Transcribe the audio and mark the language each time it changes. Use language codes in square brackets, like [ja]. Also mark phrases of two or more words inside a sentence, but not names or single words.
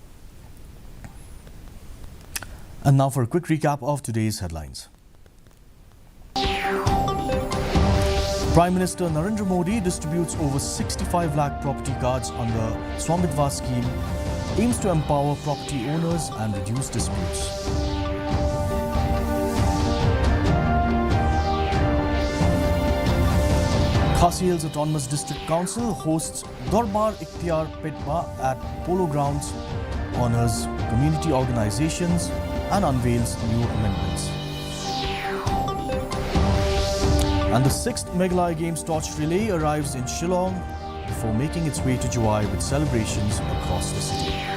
[en] And now for a quick recap of today's headlines. Prime Minister Narendra Modi distributes over 65 lakh property cards under Swamitva scheme, aims to empower property owners and reduce disputes. Khasi Hills Autonomous District Council hosts Darbar Ikhtiar Petba at Polo Grounds, honors community organizations and unveils new amendments. And the 6th Meghalaya Games torch relay arrives in Shillong before making its way to Juwai with celebrations across the city.